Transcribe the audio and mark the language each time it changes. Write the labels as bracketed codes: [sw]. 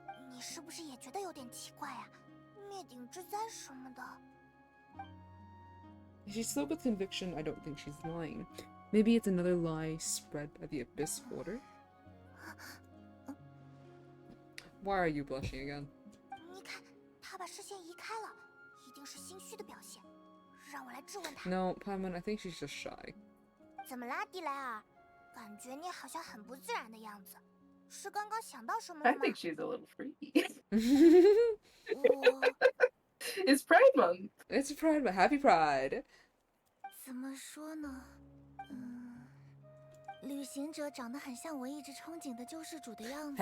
[zh] 你是不是也觉得有点奇怪啊？灭顶之灾什么的。 [en] If she's still with conviction, I don't think she's lying. Maybe it's another lie spread by the Abyss Order? Why are you blushing again? [zh] 你看，他把视线移开了，一定是心虚的表现。让我来质问他。 [en] No, Paimon, I think she's just shy. [zh] 怎么啦，蒂莱尔？感觉你好像很不自然的样子，是刚刚想到什么了 [en] I [zh] 吗？ [en] think she's a little freaky. [zh] 我 [en] It's Pride Month. It's Pride, but happy Pride! [zh] 怎么说呢？旅行者长得很像我一直憧憬的救世主的样子。